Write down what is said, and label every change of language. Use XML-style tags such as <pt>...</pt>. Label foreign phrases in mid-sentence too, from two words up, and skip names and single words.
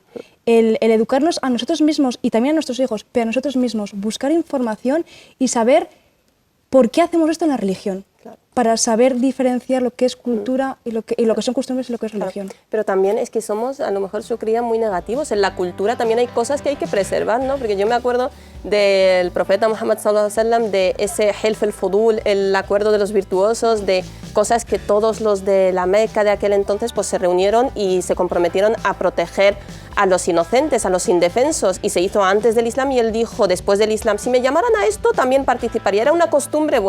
<es>El educarnos a nosotros mismos y también a nuestros hijos, pero a nosotros mismos, buscar información y saber por qué hacemos esto en la religión. Claro. Para saber diferenciar lo que es cultura y lo que son costumbres y lo que es religión. Claro. Pero también es que somos, a lo mejor, su cría muy negativos. En la cultura también hay cosas que hay que preservar, ¿no? Porque yo me acuerdo del profeta Muhammad</es> <ar>صلى الله عليه وسلم,</ar> <es>de ese Hilf el-Fudul, el acuerdo de los virtuosos, de cosas que todos los de la Meca de aquel entonces pues se reunieron y se comprometieron a proteger a los inocentes, a los indefensos, y se hizo antes del Islam, y él dijo después del Islam, si me llamaran a esto también participaría, era una costumbre buena.</es>